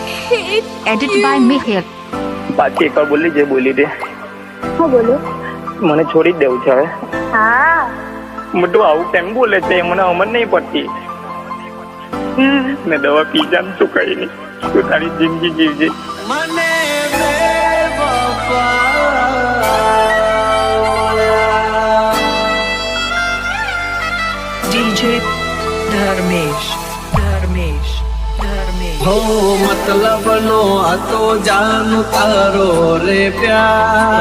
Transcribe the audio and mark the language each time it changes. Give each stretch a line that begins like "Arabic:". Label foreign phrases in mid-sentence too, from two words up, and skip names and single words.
English: Edit by Mihir.
Gujarati: પાછી એકવાર બોલી જે બોલી દે. હું બોલું? મને છોડી જ દેવું છે હવે. હા. બધું આવું કેમ બોલે છે મને સમજ નહીં પડતી. ને દવા પી જા તું કઈ નહીં, તું તારી જિંદગી જીવજે. મને
English: DJ Dharmesh.
Gujarati: હો મતલબ નો તો જાણું તારો રે પ્યાર